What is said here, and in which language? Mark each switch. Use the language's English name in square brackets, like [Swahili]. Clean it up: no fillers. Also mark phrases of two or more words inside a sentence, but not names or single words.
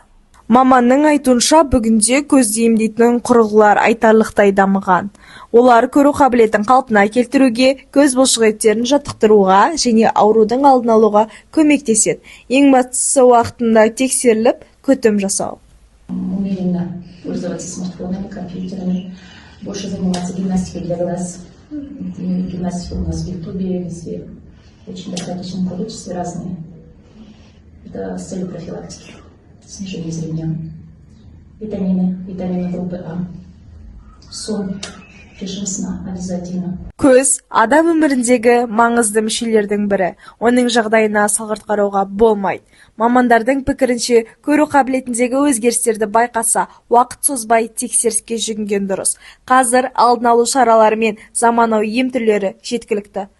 [Kazakh] Маманның айтуынша, бүгінде көзді емдейтін құрылғылар айтарлықтай дамыған. Олар көру қабілетін қалпына келтіруге, көз бұлшықеттерін жаттықтыруға және аурудың алдын алуға көмектеседі. Ең бастысы уақытында тексеріліп, күтім жасау. [Russian] Умеренно пользоваться смартфонами, компьютерами, больше заниматься гимнастикой для глаз. Гимнастика у нас в Ютубе, везде очень достаточном количестве разные. Это с целью профилактики, снижения зрения. Витамины группы А, сон, режим сна обязательно. [Kazakh] Көз адам өміріндегі маңызды мүшелердің бірі. Оның жағдайына салғырт қарауға болмайды. Мамандардың пікірінше, көру қабілетіндегі өзгерістерді байқаса, уақыт созбай тексеріске жүгінген дұрыс. Қазір алдын алу шаралары мен заманауи ем түрлері жеткілікті.